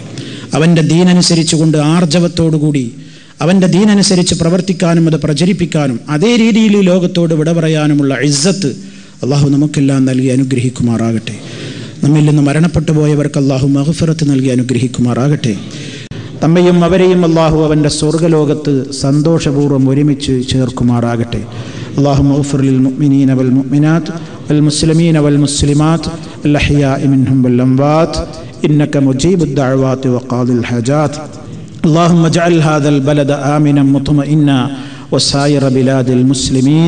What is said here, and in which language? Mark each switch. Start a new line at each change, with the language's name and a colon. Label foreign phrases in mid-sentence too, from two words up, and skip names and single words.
Malayalam: അവൻ്റെ ദീനനുസരിച്ചുകൊണ്ട് ആർജവത്തോടുകൂടി അവൻ്റെ ദീനനുസരിച്ച് പ്രവർത്തിക്കാനും അത് പ്രചരിപ്പിക്കാനും അതേ രീതിയിൽ ഈ ലോകത്തോട് വിട പറയാനുമുള്ള ഇസ്സത്ത് അള്ളാഹു നമുക്കെല്ലാം നൽകി അനുഗ്രഹിക്കുമാറാകട്ടെ. നമ്മിൽ നിന്ന് മരണപ്പെട്ടു പോയവർക്ക് അള്ളാഹു മഗ്ഫിറത്ത് നൽകി അനുഗ്രഹിക്കുമാറാകട്ടെ. നമ്മയും അവരെയും അള്ളാഹു അവൻ്റെ സ്വർഗ്ഗലോകത്ത് സന്തോഷപൂർവ്വം ഒരുമിച്ച് ചേർക്കുമാറാകട്ടെ.
Arabic: اللهم اغفر للمؤمنين والمؤمنات والمسلمين والمسلمات الأحياء منهم والأموات إنك مجيب الدعوات وقاضي الحاجات. اللهم اجعل هذا البلد آمنا مطمئنا وسائر بلاد المسلمين.